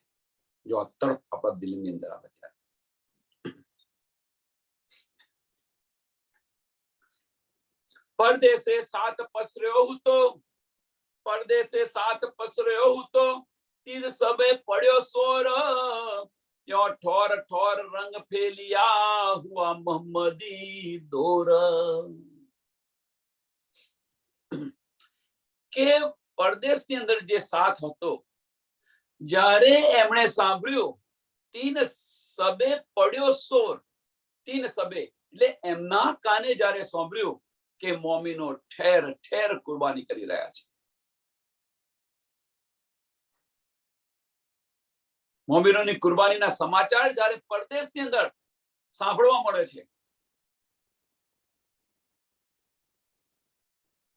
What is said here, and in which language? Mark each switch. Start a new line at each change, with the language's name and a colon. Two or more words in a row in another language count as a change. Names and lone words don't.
Gujarati: જો આ તડપ આપણા દિલની અંદર આવે ત્યારે પરદેશે સાથ પસર્યો હતો, પરદેશે સાથ પસર્યો હતો, તીર સબે પડ્યો સોર,
Hindi: यो ठोर ठोर रंग फैलिया हुआ मोहम्मदी दौर.
Gujarati: કે પરદેશની અંદર જે સાથ હતો, જ્યારે એમણે સાંભળ્યું તીન સબે પડ્યો સોર, તીન સબે એટલે એમના કાને જ્યારે સાંભળ્યું કે મોમીનો ઠેર ઠેર કુરબાની કરી રહ્યા છે, મોમીનોની કુરબાનીના સમાચાર જ્યારે પરદેશની અંદર સાંભળવા મળે છે